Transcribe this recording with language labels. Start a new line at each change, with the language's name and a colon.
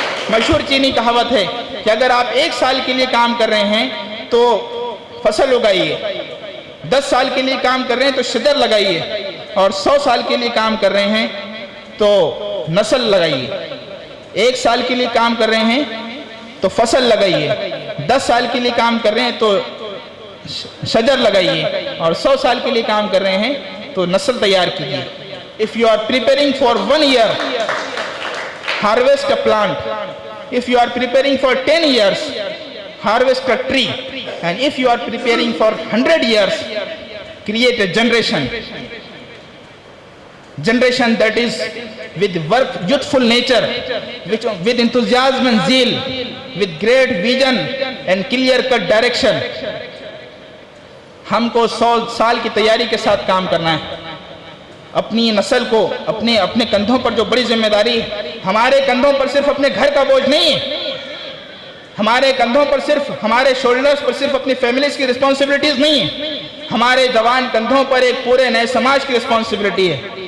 Urdu: مشہور چینی کہاوت ہے کہ اگر آپ 1 سال کے لیے کام کر رہے ہیں تو فصل اگائیے، 10 سال کے لیے کام کر رہے ہیں تو شجر لگائیے، اور 100 سال کے لیے کام کر رہے ہیں تو نسل لگائیے. 1 سال کے لیے کام کر رہے ہیں تو فصل لگائیے، 10 سال کے لیے کام کر رہے ہیں تو شجر لگائیے، اور 100 سال کے لیے کام کر رہے ہیں تو نسل تیار کیجیے.
English: If you are preparing for 1 year, harvest a plant. If you are preparing for 10 years, harvest a tree. And if you are preparing for 100 years, create a generation that is with work, youthful nature, with enthusiasm and zeal, with great vision and clear-cut direction.
Urdu: ہم کو 100 سال کی تیاری کے ساتھ کام کرنا ہے. اپنی نسل کو اپنے کندھوں پر جو بڑی ذمہ داری ہے، ہمارے کندھوں پر صرف اپنے گھر کا بوجھ نہیں ہے، ہمارے کندھوں پر صرف، ہمارے شولڈرز پر صرف اپنی فیملیز کی رسپانسبلٹیز نہیں ہیں، ہمارے جوان کندھوں پر ایک پورے نئے سماج کی رسپانسبلٹی ہے.